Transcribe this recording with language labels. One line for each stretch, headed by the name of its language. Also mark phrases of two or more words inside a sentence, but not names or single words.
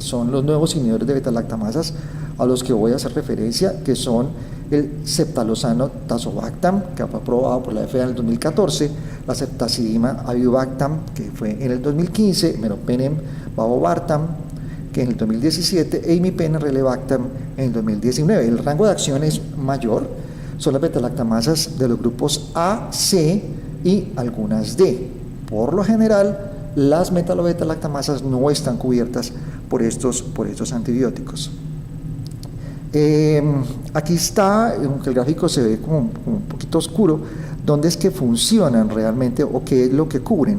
Spanish: Son los nuevos inhibidores de beta-lactamasas a los que voy a hacer referencia, que son el ceftazolano tazobactam, que fue aprobado por la FDA en el 2014, la ceftazidima avibactam, que fue en el 2015, meropenem babobartam, que en el 2017, e imipenem relebactam en el 2019. El rango de acción es mayor, son las beta-lactamasas de los grupos A, C y algunas D. Por lo general, las metalobeta-lactamasas no están cubiertas por estos antibióticos. Aquí está, aunque el gráfico se ve como un poquito oscuro, dónde es que funcionan realmente o qué es lo que cubren.